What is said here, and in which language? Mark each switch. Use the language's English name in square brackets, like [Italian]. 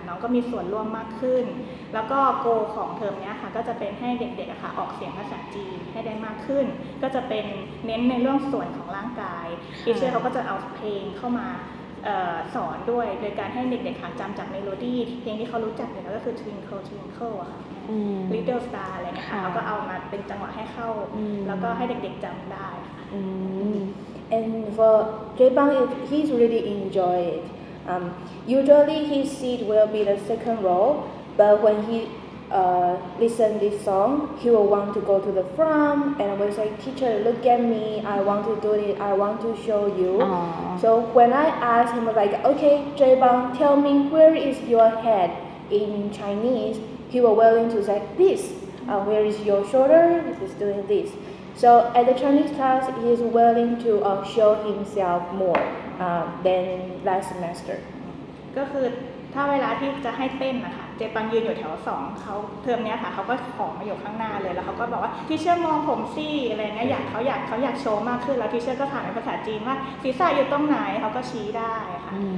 [Thai] น้องก็มีส่วนร่วมมากขึ้นแล้วก็โกของเทอมนี้ค่ะก็จะเป็นให้เด็กๆอะค่ะออกเสียงภาษาจีนให้ได้มากขึ้นก็จะเป็นเน้นในเรื่องส่วนของร่างกายทีเชอร์เขาก็จะเอาเพลงเข้ามาสอนด้วยโดยการให้เด็กๆค่ะจำจากเมโลดี้เพลงที่เขารู้จักอยู่แล้วก็คือ Twinkle Twinkle อะค่ะ Little Star อะไรเงี้ยค่ะเขาก็เอามาเป็นจังหวะให้เข้าแล้วก็ให้เด็กๆจำได้ค่ะ [English] And for Jaebang, he's really enjoy it. Usually his seat will be the second row, but when he listen this song, he will want to go to the front and will say, "Teacher, look at me. I want to do it. I want to show you." So when I ask him like, "Okay, Jaebang, tell me where is your head in Chinese?" He will willing to say this. Where is your shoulder? He's doing this. So at the Chinese class, he is willing to show himself more than last semester. [Thai] ก็คือถ้าเวลาที่จะให้เต้นนะคะเจปังยืนอยู่แถว2เขาเทอมนี้ค่ะเขาก็ขอมาอยู่ข้างหน้าเลยแล้วเขาก็บอกว่าทีเชอร์มองผมสิอะไรเงี้ยเขาอยากโชว์มากขึ้นแล้วทีเชอร์ก็ถามเป็นภาษาจีนว่าศีรษะอยู่ตรงไหนเขาก็ชี้ได้ค่ะ